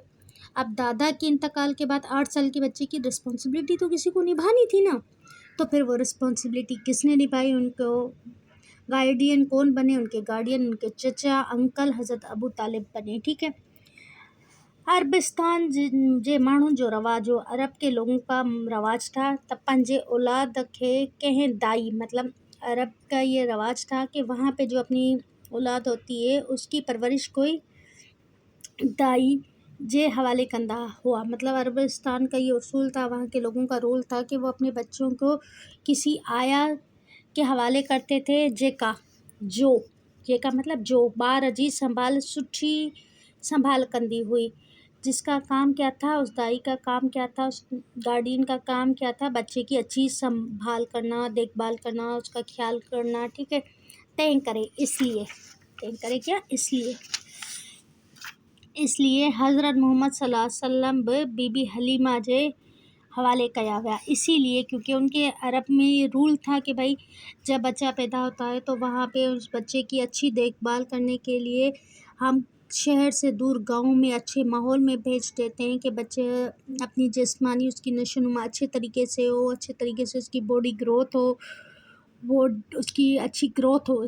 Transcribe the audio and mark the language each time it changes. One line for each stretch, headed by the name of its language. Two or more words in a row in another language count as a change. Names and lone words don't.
Urdu: اب دادا کے انتقال کے بعد 8 سال کے بچے کی رسپانسبلٹی تو کسی کو نبھانی تھی نا، تو پھر وہ رسپانسبلٹی کس نے نبھائی؟ ان کو گارڈین کون بنے؟ ان کے گارڈین ان کے چچا انکل حضرت ابو طالب بنے، ٹھیک ہے۔
Sindhi: अरबिस्तान जे माण्हुनि जो रवाजु हो।
Urdu: عرب کے لوگوں کا رواج تھا
Sindhi: त पंहिंजे औलाद खे कंहिं दाई,
Urdu: مطلب عرب کا یہ رواج تھا کہ وہاں پہ جو اپنی اولاد ہوتی ہے اس کی پرورش کوئی دائی
Sindhi: जे हवाले कंदा हुआ।
Urdu: مطلب عربستان کا یہ اصول تھا، وہاں کے لوگوں کا رول تھا کہ وہ اپنے بچوں کو کسی آیا کے حوالے کرتے تھے
Sindhi: जेका मतलब जो ॿार जी संभाल सुठी संभाल कंदी हुई।
Urdu: جس کا کام کیا تھا، اس دائی کا کام کیا تھا، اس گارڈین کا کام کیا تھا، بچے کی اچھی سنبھال کرنا، دیکھ بھال کرنا، اس کا خیال کرنا، ٹھیک ہے.
Sindhi: तंहिं करे
Urdu: क्या इसलिए
Sindhi: हज़रत मोहम्मद सल्लल्लाहु अलैहि वसल्लम बि बीबी हलीमा जे हवाले कया गया।
Urdu: اسی لیے کیونکہ ان کے عرب میں یہ رول تھا کہ بھائی جب بچہ پیدا ہوتا ہے تو وہاں پہ اس بچے کی اچھی دیکھ بھال کرنے کے لیے ہم شہر سے دور گاؤں میں اچھے ماحول میں بھیج دیتے ہیں کہ بچے اپنی جسمانی اس کی نشوونما اچھے طریقے سے ہو، اچھے طریقے سے اس کی باڈی گروتھ ہو، وہ اس کی اچھی گروتھ ہو.